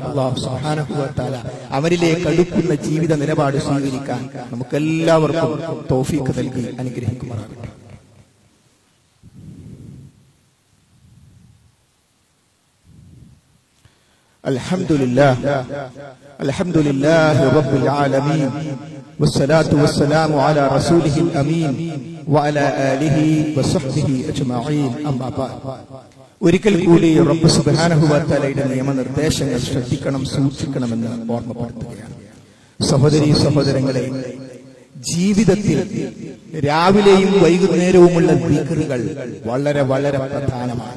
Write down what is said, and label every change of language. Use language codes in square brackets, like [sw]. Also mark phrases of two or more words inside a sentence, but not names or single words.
[ar] الله سبحانه وتعالى [ml] അവരിലേക്ക് അടുക്കുന്ന ജീവിത നിലപാട് സ്വീകരിക്കാൻ നമുക്കെല്ലാവർക്കും തൗഫീഖ് നൽകി അനുഗ്രഹിക്കുമാറാകട്ടെ. [ar] الحمد لله رب العالمين والصلاة والسلام على رسوله الأمين وعلى آله وصحبه أجمعين أما بعد. [ml] ഒരിക്കൽ കൂടി [ar] رب سبحانه وتعالى [ml] നിയമനിർദ്ദേശങ്ങൾ ശ്രദ്ധിക്കണം, സൂക്ഷിക്കണമെന്ന് ഓർമ്മപ്പെടുത്തുകയാണ്. സഹോദരീ സഹോദരങ്ങളെ, ജീവിതത്തിൽ രാവിലെയും വൈകുന്നേരവുമുള്ള ദിക്റുകൾ വളരെ വളരെ പ്രധാനമാണ്.